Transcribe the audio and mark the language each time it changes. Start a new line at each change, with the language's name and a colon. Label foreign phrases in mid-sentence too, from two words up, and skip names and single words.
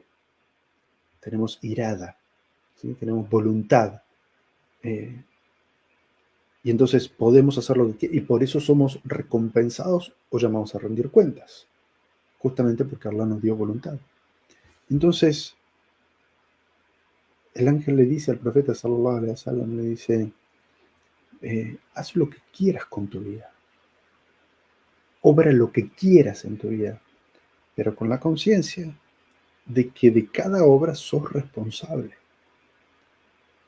Spanish: Tenemos irada, ¿sí? Tenemos voluntad. Y entonces podemos hacer lo que quieras, y por eso somos recompensados o llamados a rendir cuentas, justamente porque Allah nos dio voluntad. Entonces, el ángel le dice al profeta
Arabic: صلى الله عليه وسلم,
Spanish: le dice, haz lo que quieras con tu vida, obra lo que quieras en tu vida, pero con la conciencia de que de cada obra sos responsable.